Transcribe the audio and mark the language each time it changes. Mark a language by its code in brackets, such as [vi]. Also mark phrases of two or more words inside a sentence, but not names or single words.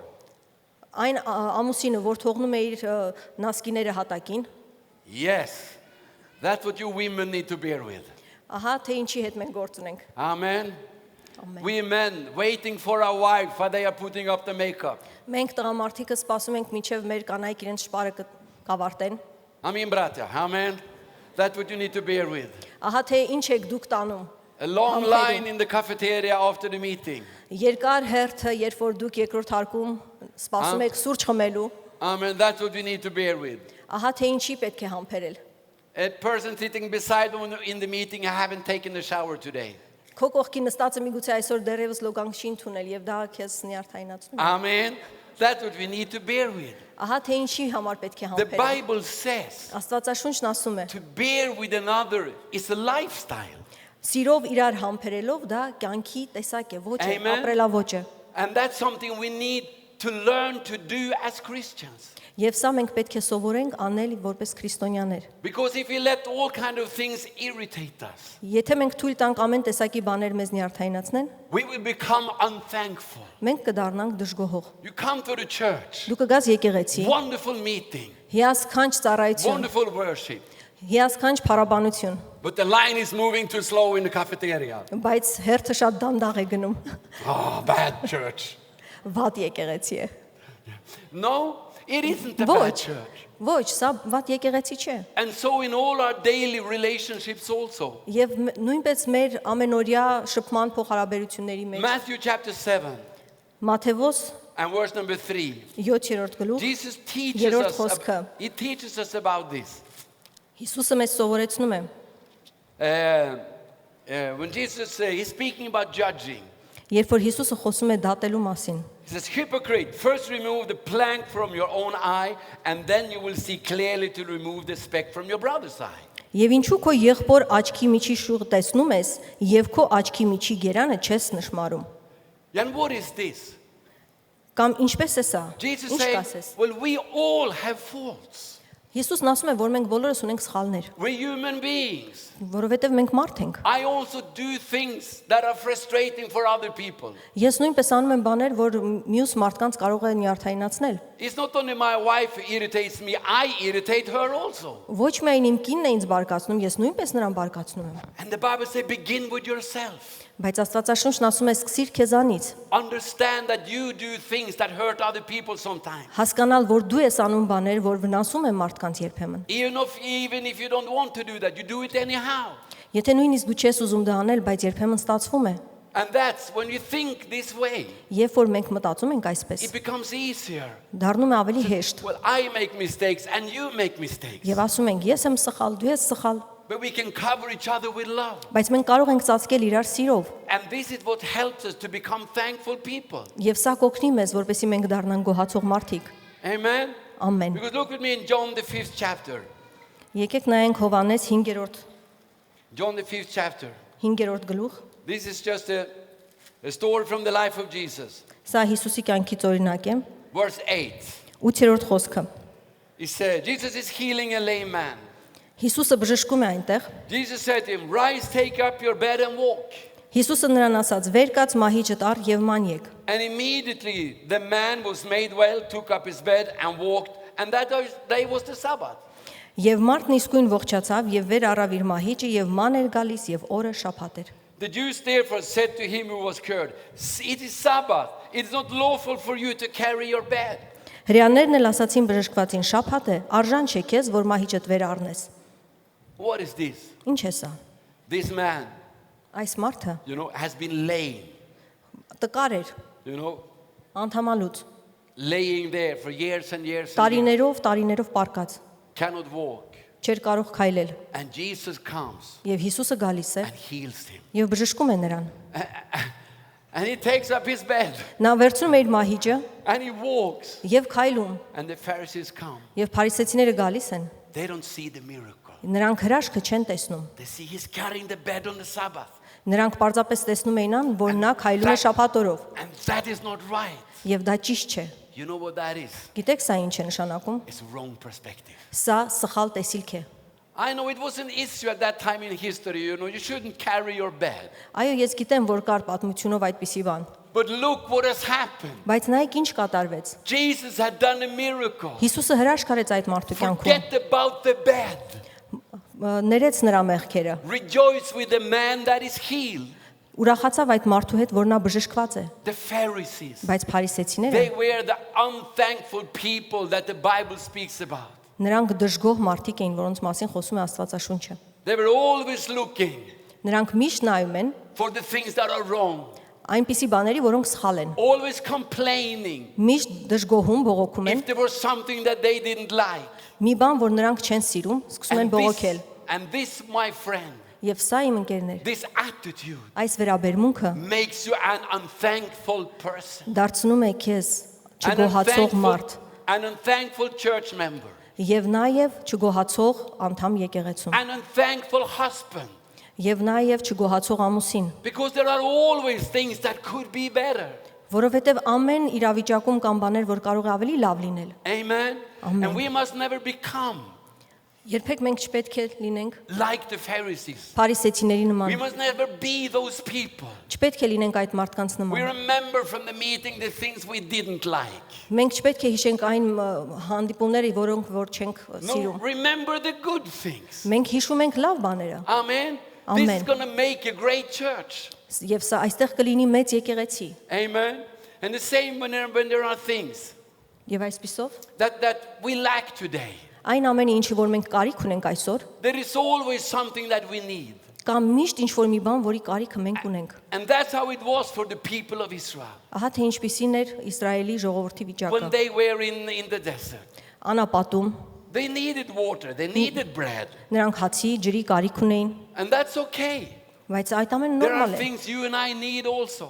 [hy] Այն ամուսինը, որ թողնում է իր նասկիները հատակին, [en] Yes, that's what you women need to bear with. [hy] ահա թե ինչի հետ մենք գործ ունենք։ [en] Amen. [hy] Ամեն։ [en] We men waiting for our wife while they are putting up the makeup. [hy] Մենք տղամարդիկը սպասում ենք մինչև մեր կանայք իրենց շպարը կավարտեն։ [en] Amen, brother. Amen. That's what you need to bear with. [hy] Ահա թե ինչ եք դուք տանում։ [en] A long [hy] Համբերում։ [en] line in the cafeteria after the meeting. [hy] Երկար հերթը, երբ որ դուք երկրորդ հարկում սպասում եք սուրճ խմելու, [en] Amen. That's what we need to bear with. [hy] ահա թե ինչի պետք է համբերել։ [en] A person sitting beside you in the meeting, I haven't taken a shower today. [hy] Քո կողքի նստածը միգուցե այսօր դեռևս լոգանք չի ընդունել եւ դա քեզ նյարդայնացնում է։ [en] Amen. That's what we need to bear with. [hy] Ահա թե ինչի համար պետք է [en] The [hy] համբերել։ [en] Bible says [hy] Աստվածաշունչն ասում է. [en] to bear with another is a lifestyle. [hy] Սիրով իրար համբերելով դա կյանքի տեսակ է, ոչ է, [en] Amen. [hy] ապրելաոճ է։ [en] And that's something we need to learn to do as Christians. [hy] Եվ սա մենք պետք է սովորենք անել որպես քրիստոնյաներ։ [en] Because if we let all kind of things irritate us, [hy] Եթե մենք թույլ տանք ամեն տեսակի բաներ մեզ նյարդայնացնեն, [en] we will become unthankful. [hy] մենք կդառնանք դժգոհող։ [en] You come to the church, [hy] Դու կգաս եկեղեցի, [en] wonderful meeting, [hy] հիասքանչ ծառայություն, [en] wonderful worship, [hy] հիասքանչ փառաբանություն, [en] but the line is moving too slow in the cafeteria. [hy] բայց հերթը շատ դանդաղ է գնում։ [en] Oh, bad church. [hy] Վատ եկեղեցի է։ [en] No, it isn't a bad [hy] Ոչ, [en] church. [hy] ոչ, սա վատ եկեղեցի չէ։ [en] And so in all our daily relationships also. [hy] Եվ նույնպես մեր ամենօրյա շփման փոխհարաբերությունների մեջ [en] Matthew chapter 7. [hy] Մատթեոս [en] and verse number 3. [hy] 7-րդ գլուխ [en] Jesus teaches [hy] Երրորդ [en] us, [hy] խոսքը։ [en] he teaches us about this. [hy] Հիսուսը մեզ սովորեցնում է, [en] When Jesus he's speaking about judging. [hy] երբ որ Հիսուսը խոսում է դատելու մասին։ [en] He says, hypocrite, first remove the plank from your own eye, and then you will see clearly to remove the speck from your brother's eye. [hy] Եվ ինչու քո եղբոր աչքի միջի շուղ տեսնում ես, եւ քո աչքի միջի գերանը չես նշмарում։ [en] And what is this? [hy] Կամ ինչպես է սա։ [en] Jesus [hy] Ինչ [en] said, [hy] կասես։ [en] well, we all have faults. [hy] Հիսուսն ասում է, որ մենք բոլորս ունենք սխալներ, [en] We're human beings. [hy] որովհետև մենք մարդ ենք։ [en] I also do things that are frustrating for other people. [hy] Ես նույնպես անում եմ բաներ, որ մյուս մարդկանց կարող է նյարդայնացնել։ [en] It's not only my wife who irritates me, I irritate her also. [hy] Ոչ միայն իմ կինն է ինձ բարկացնում, ես նույնպես նրան բարկացնում եմ։ [en] And the Bible says, begin with yourself. [hy] Բայց Աստվածաշունչն ասում է, սկսիր քեզանից։ [en] Understand that you do things that hurt other people sometimes. [hy] Հասկանալ, որ դու ես անում բաներ, որ վնասում են մարդկանց երբեմն։ [en] Even if you don't want to do that, you do it anyhow. [hy] Եթե նույնիսկ դու չես ուզում դա անել, բայց երբեմն ստացվում է։ [en] And that's when you think this way, [hy] Երբ որ մենք մտածում ենք այսպես, [en] it becomes easier. [hy] դառնում է ավելի հեշտ։ [en] Well, I make mistakes and you make mistakes. [hy] Եվ ասում ենք, ես եմ սխալ, դու ես սխալ, [en] But we can cover each other with love. [hy] բայց մենք կարող ենք ծածկել իրար սիրով։ [en] And this is what helps us to become thankful people. [hy] Եվ սա կօգնի մեզ, որպեսզի մենք դառնանք գոհացող մարդիկ։ [en] Amen? [hy] Ամեն։ [en] Because look with me in John the 5th chapter. [hy] Եկեք նայենք Հովհաննես 5-րդ [en] John the 5th chapter. [hy] 5-րդ գլուխ։ [en] This is just a story from the life of Jesus. [hy] Սա Հիսուսի կյանքից օրինակ է։ [en] Verse 8. [hy] 8-րդ խոսքը։ [en] It says, Jesus is healing a lame man. [hy] Հիսուսը բժշկում է այնտեղ։ [en] Jesus said to him, rise, take up your bed and walk. [hy] Հիսուսը նրան ասաց. «Վեր կաց մահիճդ առ եւ ման եկ»։ [en] And immediately the man was made well, took up his bed and walked. And that day was the Sabbath. [hy] Եվ մարդն իսկույն ողջացավ եւ վեր առավ իր մահիճը եւ ման էր գալիս եւ օրը շաբաթ էր։ [en] The Jews therefore said to him who was cured, it is Sabbath. It is not lawful for you to carry your bed. [hy] Հրեաներն էլ ասացին բժշկվածին. «Շաբաթ է, արժան չէ քեզ, որ մահիճդ վեր առնես»։ [en] What is this? [hy] Ինչ է սա։ [en] This man, [hy] Այս մարդը [en] has been laying, [hy] տկար էր, անդամալուց, [en] laying there for years and years. [hy] տարիներով պարկած, [en] Cannot walk. [hy] չէր կարող քայլել։ [en] And Jesus comes [hy] Եվ Հիսուսը գալիս է [en] and heals him. [hy] եւ բժշկում է նրան։ [en] And he takes up his bed [hy] Նա վերցնում է իր մահիճը [en] and he walks. [hy] եւ քայլում, [en] And the Pharisees come. [hy] եւ փարիսեցիները գալիս են։ [en] They don't see the miracle. [hy] Նրանք հրաշքը չեն տեսնում։ [en] They see he's carrying the bed on the Sabbath. [hy] Նրանք պարզապես տեսնում էին ան, որ նա քայլում է շաբաթօրով, [en] And that is not right. [hy] եւ դա ճիշտ չէ։ [en] You know what that is? [hy] Գիտեք սա ինչ է նշանակում։ [en] It's wrong perspective. [hy] Սա սխալ տեսիլք է։ [en] I know it was an issue at that time in history, you shouldn't carry your bed. [hy] Այո, ես գիտեմ, որ կար պատմությունով այդպիսի բան, [en] But look what has happened. [hy] բայց նայեք ինչ կատարվեց։ [en] Jesus had done a miracle. [hy] Հիսուսը հրաշք արեց այդ մարդու կյանքում։ [en] Forget about the bed. [hy] Ներեց նրա մեղքերը։ [en] Rejoice with the man that is healed. [hy] Ուրախացավ այդ մարդու հետ, որ նա բժշկված է, [en] The Pharisees, [hy] բայց փարիսեցիները [en] they were the unthankful people that the Bible speaks about. [hy] նրանք դժգոհ մարդիկ էին, որոնց մասին խոսում է Աստվածաշունչը։ [en] They were always looking [hy] Նրանք միշտ նայում են [en] for the things that are wrong, [hy] այնպիսի բաների, որոնք սխալ են։ [en] always complaining [hy] Միշտ դժգոհում, բողոքում են։ [en] if there was something that they didn't like. [hy] Մի բան, որ նրանք չեն սիրում, սկսում են բողոքել։ [en] And this, my friend, [hy] Եվ սա իմ ընկերներ, [en] this attitude [hy] այս վերաբերմունքը [en] makes you an unthankful person, [hy] դարձնում է քեզ չգոհացող մարդ [en] an unthankful church member, [hy] եւ նաեւ չգոհացող անդամ եկեղեցու [en] an unthankful husband, [hy] եւ նաեւ չգոհացող ամուսին, [en] because there are always things that could be better. [hy] որովհետեւ ամեն իրավիճակում կան բաներ, որ կարող է ավելի լավ լինել։ [en] Amen. Amen. And we must never become [hy] Երբեք մենք չպետք է լինենք [en] like the Pharisees. [hy] փարիսեցիների [en] We [hy] նման։ [en] must never be those people. [hy] Չպետք է լինենք այդ մարդկանց [en] We [hy] նման։ [en] remember from the meeting the things we didn't like. [hy] Մենք չպետք է հիշենք այն հանդիպումները, որոնք որ չենք [en] No, [hy] սիրում։ [en] remember the good things. [hy] Մենք հիշում ենք լավ բաները։ [en] Amen. This Amen. is going to make a great church. [hy] Եվ սա այստեղ կլինի մեծ եկեղեցի։ [en] Amen. And the same when there are things [hy] Եվ այսպիսով [en] that we lack today. [hy] այն ամենը, ինչի որ մենք կարիք ունենք այսօր, [en] There is always something that we need. [hy] Կա միշտ ինչ-որ մի բան, որի կարիքը մենք ունենք։ [en] And that's how it was for the people of Israel. [hy] Ահա թե ինչպիսին էր Իսրայելի ժողովրդի [en] When [hy] վիճակը։ [en] they were in the desert, [hy] Անապատում [en] they needed water, they needed bread. [hy] նրանք հացի, ջրի կարիք ունեին, [en] And that's okay. [hy] բայց այդ ամենը [en] There are [hy] նորմալ է։ [en] things you and I need also.